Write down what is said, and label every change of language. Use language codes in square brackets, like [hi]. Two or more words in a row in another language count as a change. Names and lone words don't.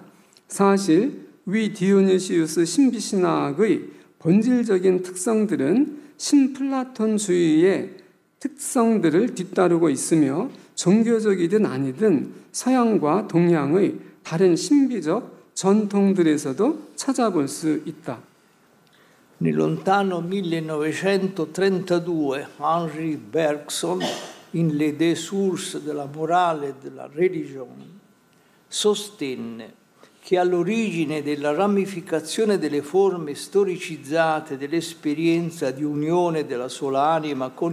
[ko] 사실 위 디오니시우스 신비신학의 본질적인 특성들은 신플라톤주의의 특성들을 뒤따르고 있으며 종교적이든 아니든 서양과 동양의 다른 신비적 전통들에서도 찾아볼 수 있다. [it] Nel lontano 1932 Henri Bergson, in Les deux sources de la morale e della religione, sostenne che all'origine della ramificazione delle forme storicizzate dell'esperienza di unione della sola anima con